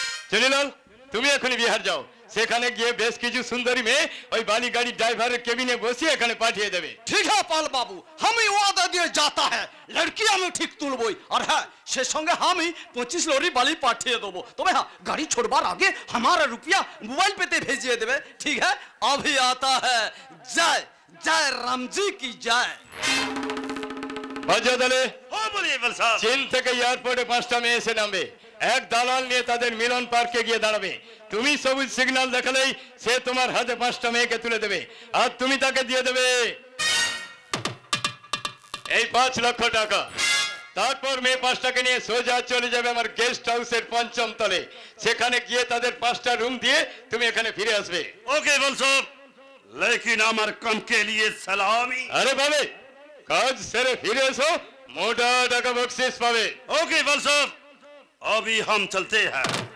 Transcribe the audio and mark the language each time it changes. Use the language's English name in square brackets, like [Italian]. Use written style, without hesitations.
[Bangla] চলিলাল, তুমি এখনই বিহার যাও। সেখানে গিয়ে বেশ কিছু সুন্দরী মেয়ে ওই বালি গাড়ি ড্রাইভারের কেবিনে বসিয়ে এখানে পাঠিয়ে দেবে। ঠিক আছে পাল বাবু, আমি ওয়াদা দিয়ে যাতা হ্যাঁ, লড়কি আমি ঠিক তুলবই। আর হ্যাঁ, সে সঙ্গে আমি 25 লরি বালি পাঠিয়ে দেবো। তবে হ্যাঁ, গাড়ি छोड़বার আগে [Hindi] हमारा रुपया मोबाइल पे भेजिए देवे। ठीक है, अभी आता है। जय जय राम जी की जय। [Bangla] বাজা দলে ও বলিয়ে বল সাহেব, চীন থেকে এয়ারপোর্টে 5টা মেয়ে এসে নামবে। এক দালাল নিয়ে তাদের মিলন পার্কে গিয়ে দাঁড়াবে। তুমি সবুজ সিগন্যাল দেখালেই সে তোমার হাতে 5টা মেয়েকে তুলে দেবে, আর তুমি তাকে দিয়ে দেবে এই 5 লক্ষ টাকা। তারপর মেয়ে 5টাকে নিয়ে সোজা চলে যাবে আমার গেস্ট হাউসের 5ম তলে। সেখানে গিয়ে তাদের 5টা রুম দিয়ে তুমি এখানে ফিরে আসবে। ওকে বল সাহেব, लेकिन আমার কম কে লিয়ে সালামি। আরে বাবে, কাজ সেরে ফিরে এসো, মোটা টাকা বকশিস পাবে। [Hindi] ओके बल साहब, अभी हम चलते हैं।